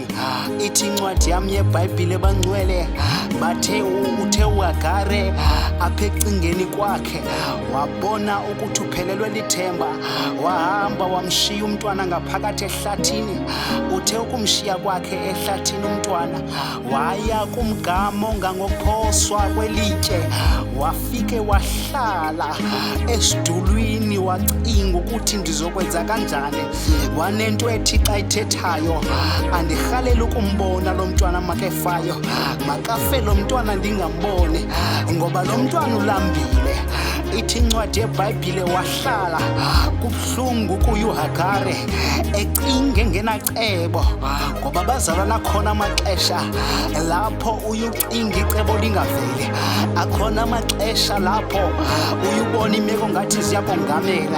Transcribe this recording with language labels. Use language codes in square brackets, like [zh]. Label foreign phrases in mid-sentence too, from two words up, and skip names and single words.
[xh] Ithi incwadi yami yeBhayibhile bangcwele bathe uthe uHagare apha ecingeni kwakhe wabona ukuthi uphelelwe lithemba, wahamba wamshiya umntwana ngaphakathi ehlathini. Uthe ukumshiya kwakhe ehlathini umntwana waya kumgama ongangokuphoswa kwelitye, wafike wahlala esidulwini wacinga ukuthi ndizokwenza kanjani. Wanento ethi xa ithethayo, andirhalela ukumbona lo mntwana makefayo, makafe lo mntwana ndingambone ngoba lo mntwana ulambile. Ithi incwadi yeBhayibhile wahlala kubuhlungu kuYuHagare ecinge ngenacebo, ngoba bazalwana khona amaxesha lapho uyucinga icebo lingaveli, akhona amaxesha lapho uyubona imeko ngathi ziyakongamela.